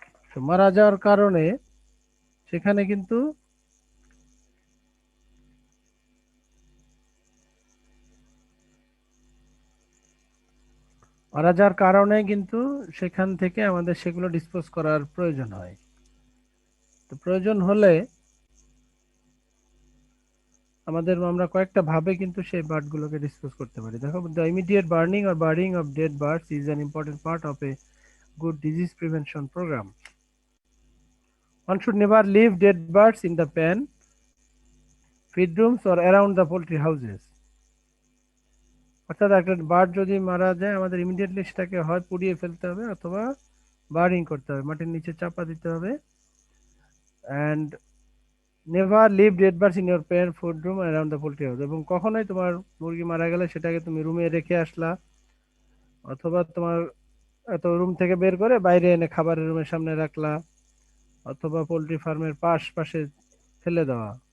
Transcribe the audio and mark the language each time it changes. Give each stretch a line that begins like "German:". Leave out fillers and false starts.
Bangla: তো মারা যাওয়ার কারণে সেখানে কিন্তু মারা যাওয়ার কারণে কিন্তু সেখান থেকে আমাদের সেগুলো ডিসপোজ করার প্রয়োজন হয়। তো প্রয়োজন হলে আমরা কয়েকটা ভাবে কিন্তু সেই বার্ড গুলোকে ডিসপোজ করতে পারি।
English: দেখো, the immediate burning or burying of dead birds is an important part of a good disease prevention program. One should never leave dead birds in the pen, feed rooms or around the poultry houses.
Bangla: অর্থাৎ একটা bird যদি মারা যায়, আমাদের immediately সেটাকে হয় পুড়িয়ে ফেলতে হবে অথবা বার্নিং করতে হবে, মাটির নিচে চাপা দিতে হবে।
English: And never leave dead birds in your pen, food room around the poultry house.
Bangla: এবং কখনোই তোমার মুরগি মারা গেলে সেটাকে তুমি রুমে রেখে আসলা, অথবা তোমার রুম থেকে বের করে বাইরে এনে খাবারের রুমের সামনে রাখলা, অথবা পোল্ট্রি ফার্মের পাশে ফেলে দেওয়া।